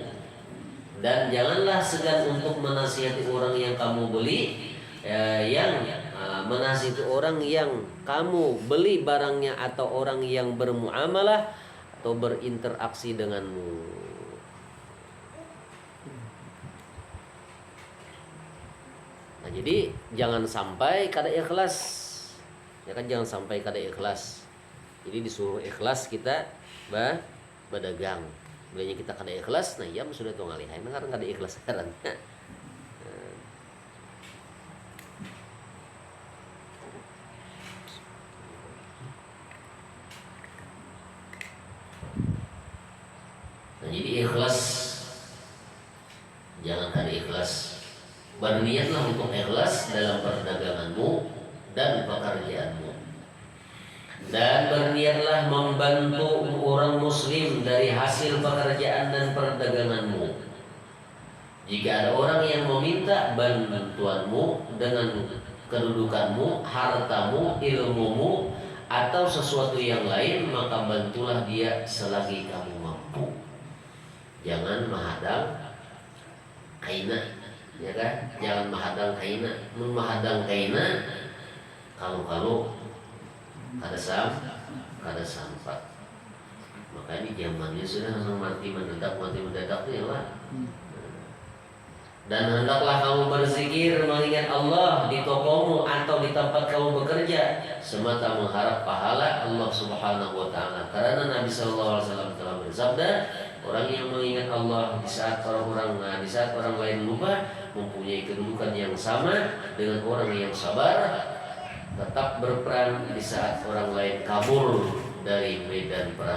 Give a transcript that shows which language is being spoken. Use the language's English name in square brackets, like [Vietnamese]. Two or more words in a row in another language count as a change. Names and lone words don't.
[Indonesian] Dan janganlah segan untuk menasihati orang yang kamu beli, menasihati orang yang kamu beli barangnya atau orang yang bermuamalah atau berinteraksi denganmu. Nah, jadi jangan sampai kada ikhlas. Ya kan, jangan sampai kada ikhlas. Jadi disuruh ikhlas kita berdagang. Bilanya kita kada ikhlas, nah iya sudah tuh ngalihain karena kada ikhlas sekarang. Nah, jadi ikhlas, jangan kada ikhlas. Berniatlah untuk ikhlas dalam perdaganganmu dan pekerjaanmu. Dan berniatlah membantu orang muslim dari hasil pekerjaan dan perdaganganmu. Jika ada orang yang meminta bantuanmu dengan kedudukanmu, hartamu, ilmumu, atau sesuatu yang lain, maka bantulah dia selagi kamu mampu. Jangan [Banjar] menghadang kaina, [Indonesian] ya kan? [Banjar] Jangan menghadang kaina. Menghadang kaina kalau kada sampat. [Indonesian] Maka ini zamannya sudah mati mendadak ya lah. Dan hendaklah kamu berzikir mengingat Allah di tokomu atau di tempat kamu bekerja semata mengharap pahala Allah [Arabic] سبحانه وتعالى. [Indonesian] Karena Nabi [Arabic] صلى الله عليه وسلم [Indonesian] telah bersabda, orang yang mengingat Allah di saat orang lain lupa mempunyai kedudukan yang sama dengan orang yang sabar tetap berperang di saat orang lain kabur dari medan perang.